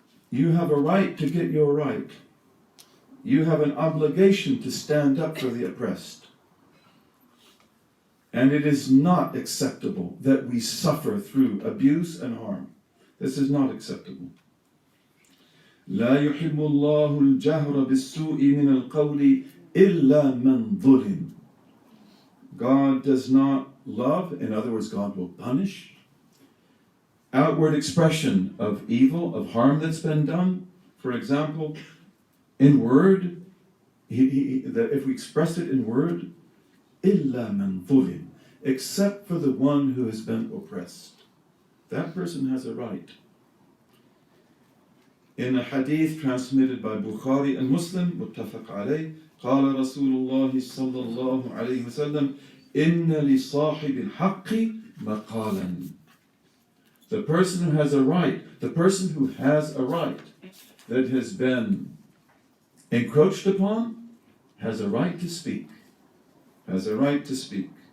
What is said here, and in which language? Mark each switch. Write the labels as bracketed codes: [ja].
[en] You have a right to get your right. You have an obligation to stand up for the oppressed. And it is not acceptable that we suffer through abuse and harm. This is not acceptable. [ar] لا يحب الله الجهر بالسوء من القول إلا من ظلم. [en] God does not love, in other words, God will punish, outward expression of evil, of harm that's been done. For example, in word, if we express it in word, [ar] إِلَّا مَنْ ظُلِمْ, [en] except for the one who has been oppressed. That person has a right. In a hadith transmitted by Bukhari and Muslim, [ar] متفق عليه, قال رسول الله صلى الله عليه وسلم إن لصاحب الحق مقالا. [en] The person who has a right, the person who has a right that has been encroached upon, has a right to speak. Has a right to speak.